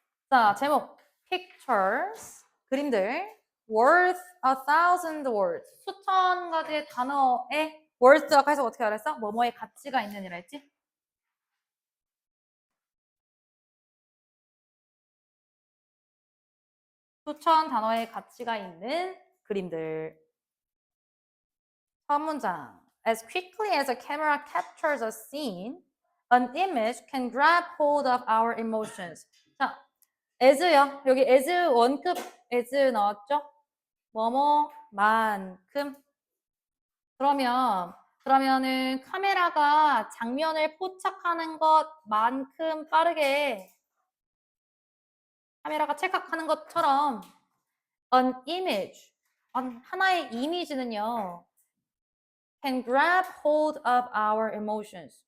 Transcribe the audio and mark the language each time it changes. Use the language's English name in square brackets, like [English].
[Korean] 자, 제목 [English] pictures [Korean] 그림들 [English] worth 1,000 words [Korean] 수천 가지의 단어의 worth라고 해서 어떻게 알았어? 뭐뭐의 가치가 있는이라 했지? 수천 단어의 가치가 있는 그림들. 첫 문장. [English] As quickly as a camera captures a scene, an image can grab hold of our emotions. [Korean] 자, as요. 여기 as 원급 as 나왔죠? 뭐뭐만큼. 그러면은 카메라가 장면을 포착하는 것만큼 빠르게 카메라가 찰칵하는 것처럼 [English] an image, [Korean] 하나의 이미지는요 [English] can grab hold of our emotions.